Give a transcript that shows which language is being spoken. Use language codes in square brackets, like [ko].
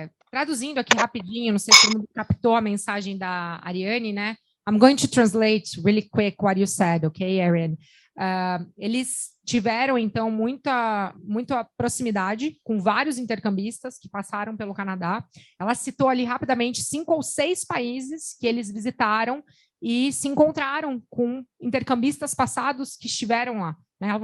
[pt] Traduzindo aqui rapidinho, não sei se todo mundo captou a mensagem da Ariane, né? [en] I'm going to translate really quick what you said, okay, Ariane? [pt] Eles tiveram, então, muita proximidade com vários intercambistas que passaram pelo Canadá. Ela citou ali rapidamente 5 ou 6 países que eles visitaram e se encontraram com intercambistas passados que estiveram lá, né?